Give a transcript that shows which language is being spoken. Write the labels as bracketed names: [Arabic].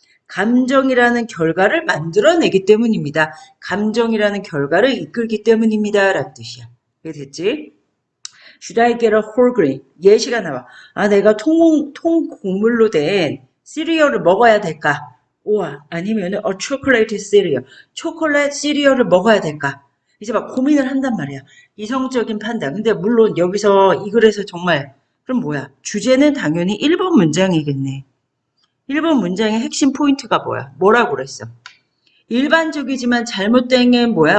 [Korean] 감정이라는 결과를 만들어내기 때문입니다. 감정이라는 결과를 이끌기 때문입니다. 라는 뜻이야. 이게 됐지? [English] Should I get a whole grain? [Korean] 예시가 나와. 아, 내가 통곡물로 된 시리얼을 먹어야 될까? 우와, 아니면은 [English] a chocolate cereal. [Korean] 초콜릿 시리얼을 먹어야 될까? 이제 막 고민을 한단 말이야. 이성적인 판단. 근데 물론 여기서 이 글에서 정말 그럼 뭐야? 주제는 당연히 1번 문장이겠네. 1번 문장의 핵심 포인트가 뭐야? 뭐라고 그랬어? 일반적이지만 잘못된 게 뭐야?